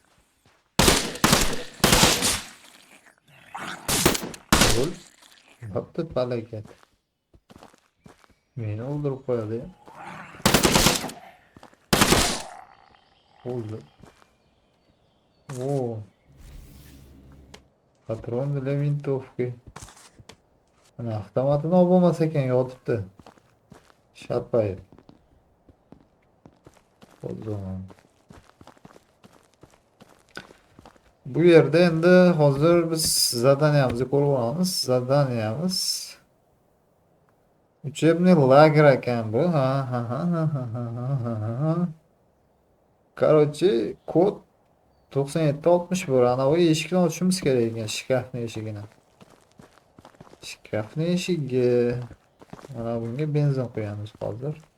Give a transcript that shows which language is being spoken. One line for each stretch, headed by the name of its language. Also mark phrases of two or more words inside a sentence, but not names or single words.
Uzbek: O'l. Bo'pti, balakat. Meni o'ldirib qo'yadi. O'ldi.
Russian: O. Patron для винтовки.
Uzbek: Mana avtomatini olib bo'lmas ekan, yotibdi. Sharpayib. Bu yerda endi hozir biz zadaniyamizni ko'rib olamiz. Zadaniyamiz
Russian: учебный лагерь
Uzbek: ekan bu. Короче, kod 9761. Anavi eshikni ochishimiz kerak ekan, shkafni eshigini. Shkafni eshigi. Mana bunga benzin qo'yamiz hozir.